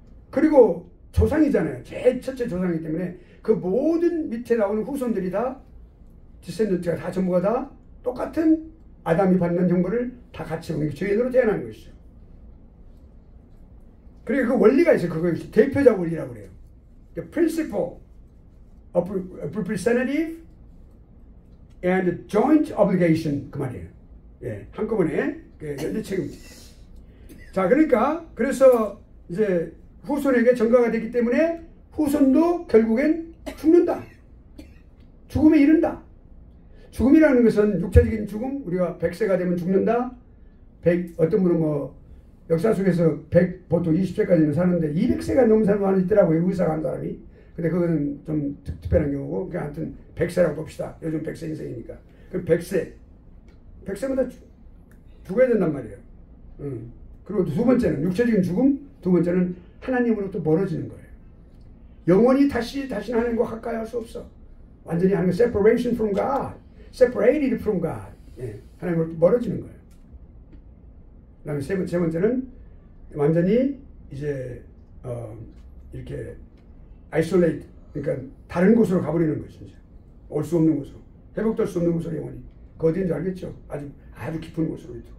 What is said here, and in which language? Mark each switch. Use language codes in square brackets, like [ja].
[ko] 그리고 조상이잖아요. 제일 첫째 조상이기 때문에 그 모든 밑에 나오는 후손들이 다 디센던트가 다 전부가 다 똑같은 아담이 받는 형벌을 다 같이 오는 게 죄인으로 태어나는 것이죠. 그리고 그 원리가 있어요. 그것이 대표자 원리라고 그래요. [en] The principle of representative and joint obligation [ko] 그 말이에요. 예, 한꺼번에 연대 책임입니다. 자, 그래서 이제 후손에게 전가가 되기 때문에 후손도 결국엔 죽는다. 죽음에 이른다. 죽음이라는 것은 육체적인 죽음, 우리가 100세가 되면 죽는다. 어떤 분은 역사 속에서 보통 20세까지는 사는데 200세가 넘은 사람이 있더라고요. 의사가 한 사람이. 근데 그거는 좀 특별한 경우고, 그냥 하여튼 100세라고 봅시다. 요즘 100세 인생이니까. 그럼 100세마다 죽어야 된단 말이에요. 그리고 두 번째는 육체적인 죽음, 두 번째는 하나님으로부터 멀어지는 거예요. 영원히 다시는 하나님과 가까이 할 수 없어. 완전히 하나님 [en] separation from God. separated from God. [ko] 예, 하나님으로부터 멀어지는 거예요. 그 다음에 세 번째는 완전히 이제 이렇게 isolate, 그러니까 다른 곳으로 가버리는 거죠. 올 수 없는 곳으로, 회복될 수 없는 곳으로 영원히. 그 어디인지 알겠죠? 아주 깊은 곳으로.